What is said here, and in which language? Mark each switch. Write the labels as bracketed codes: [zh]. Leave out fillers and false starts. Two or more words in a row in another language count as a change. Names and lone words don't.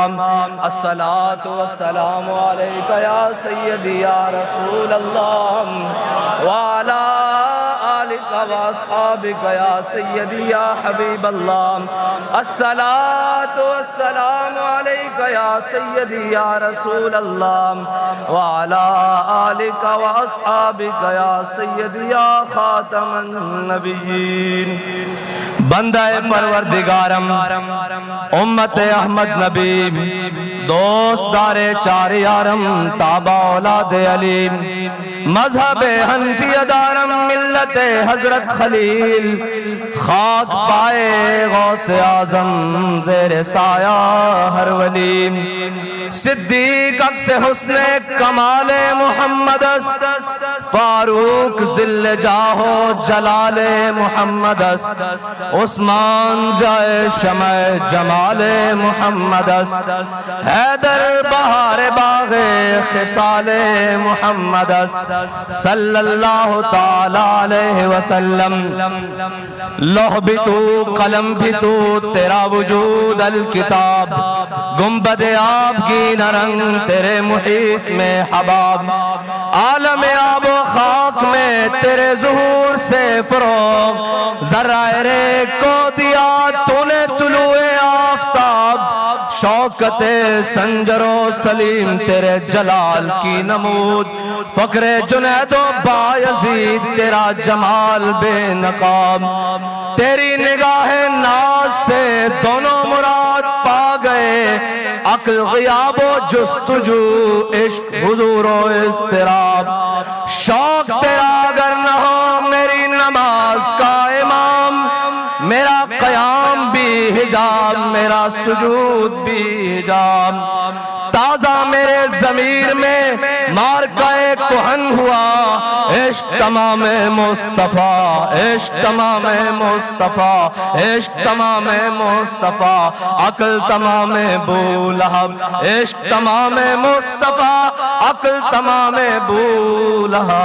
[ar] الصلاة والسلام عليك يا سيدي يا رسول الله وعلى آلك وأصحابك يا سيدي يا حبيب الله. الصلاة والسلام عليك يا سيدي يا رسول الله وعلى آلك وأصحابك يا سيدي يا خاتم النبيين. [fa] بندہ پروردگارم امت احمد نبی دوست دار چار یارم تابع اولاد علیم مذہب حنفی دارم ملت حضرت خلیل خاک پائے غوث اعظم زیر سایہ ہر ولی. صدیق عکس حسن کمال محمد است فاروق ذل جاہ جلال محمد است عثمان جائے شمع جمال محمد است حیدر بہار باغ خصال محمد است [ar] صلی اللہ تعالی علیہ وسلم. [ur] لوح بھی تو قلم بھی تو تیرا وجود الکتاب گنبد آب کی نرنگ تیرے محیط میں حباب عالم آب و خاک میں تیرے ظہور سے فروغ ذرائع ریگ کو دیا تو نے طلوع آفتاب شوکت سنجر و سلیم تیرے جلال کی نمود فقر جنید و بایزید تیرا جمال بے نقاب. تیری نگاہ ناز سے دونوں مراد پا گئے عقل غیاب و جستجو عشق حضور و اضطراب. شوق تیرا اگر نہ ہو میری نماز کا امام میرا قیام بھی حجاب میرا سجود بھی حجاب. تازہ میرے ضمیر میں مارکہ کہن ہوا عشق تمام مصطفیٰ عشق تمام مصطفیٰ عشق تمام مصطفیٰ عقل تمام بو لہب عشق تمام مصطفیٰ عقل تمام بو لہب.